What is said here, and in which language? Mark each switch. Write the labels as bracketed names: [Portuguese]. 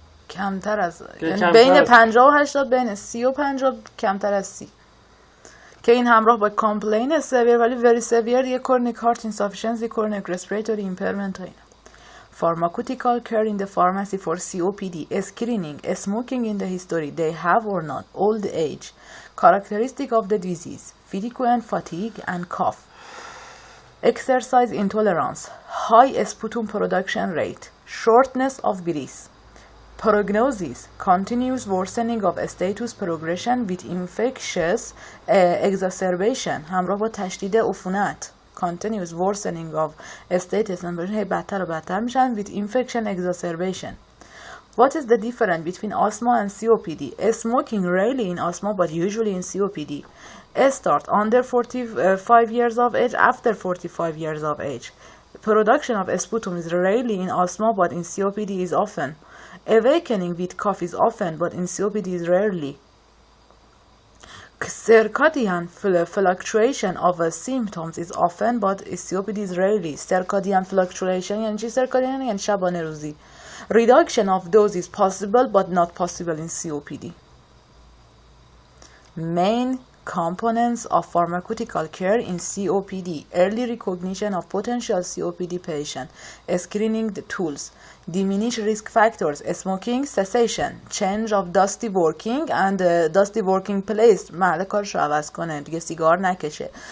[Persian] کمتر از یعنی بین 50 و 80، بین 30 و 50 کمتر از 30 که این همراه با [English] complain severe [Persian] ولی [English] very severe [Persian] یه [English] chronic heart insufficiency, chronic respiratory impairment [Persian] و اینا. [English] Pharmaceutical care in the pharmacy for COPD, screening, smoking in the history, they have or not, old age, characteristic of the disease, frequent fatigue and cough, exercise intolerance, high sputum production rate, shortness of breath. Prognosis, continuous worsening of status progression with infectious exacerbation [Persian] همراه با تشدید عفونت. [English] Continuous worsening of status [Persian] بدتر و بدتر میشن [English] with infection exacerbation. What is the difference between asthma and COPD? Smoking rarely in asthma but usually in COPD. Start under 45 years of age, after 45 years of age. Production of sputum is rarely in asthma but in COPD is often. Awakening with cough is often but in COPD is rarely. Circadian fluctuation of symptoms is often but COPD is rarely. [Persian] Circadian fluctuation یعنی چی؟ circadian یعنی شبانه روزی. [English] Reduction of dose is possible but not possible in COPD. Main components of pharmaceutical care in COPD: early recognition of potential COPD patient, screening the tools, diminish risk factors, smoking cessation, change of dusty working and dusty working place [Persian] محل کارش رو عوض کنه دیگه سیگار نکشه.